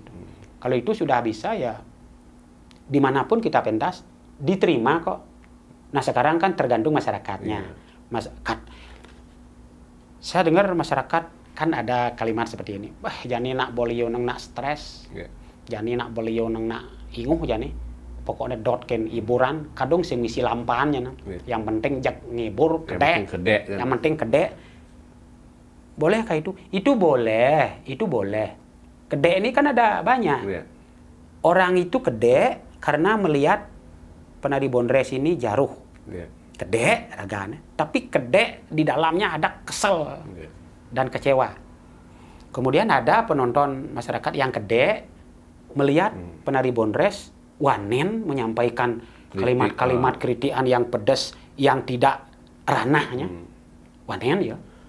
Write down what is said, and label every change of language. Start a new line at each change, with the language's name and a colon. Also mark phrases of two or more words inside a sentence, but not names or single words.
Indonesian: Kalau itu sudah bisa ya, dimanapun kita pentas, diterima kok. Nah sekarang kan tergantung masyarakatnya. Saya dengar masyarakat kan ada kalimat seperti ini,
Balinese: jani nak boleh nang nak stres, jani nak boleh nang nak inguh jani. Pokoknya ken hiburan, kadang sing misi lampahannya,
Indonesian: yang penting
Balinese: jak ngibur, kedek,
Indonesian: yang penting kedek. Boleh kah itu? Itu boleh, itu boleh. Kedek ini kan ada banyak. Orang itu kedek karena melihat penari Bondres ini jaruh. Kedek raganya, tapi kedek di dalamnya ada kesel dan kecewa. Kemudian ada penonton masyarakat yang kedek melihat penari Bondres wanen menyampaikan kalimat-kalimat kritikan yang pedas, yang tidak ranahnya. Wanen ya.